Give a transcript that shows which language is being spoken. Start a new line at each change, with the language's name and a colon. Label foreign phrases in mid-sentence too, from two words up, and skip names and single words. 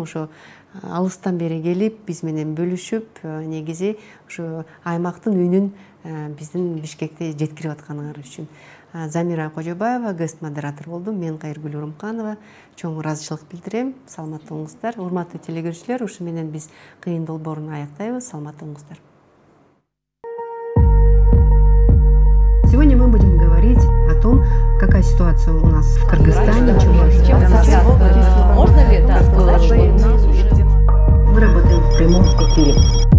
Kyrgyz: Ошо алыстан бери келип биз менен бөлүшүп, негизи ошо аймактын үнүн биздин Бишкекте жеткирип атканыңар үчүн. Замира Кожобаева
English: guest moderator
Kyrgyz: болду. Мен Кайыргүл Урумханова чоң ыраазычылык билдирем. Саламатты болуңуздар. Урматтуу телегөрүүчүлөр, ушу менен биз кыйын долбоорун аяктайбыз. Саламатты болуңуздар.
Russian: Сегодня мы будем говорить о том, какая ситуация у нас в Кыргызстане. Можно ли это сказать, что Мы работаем в прямом эфире.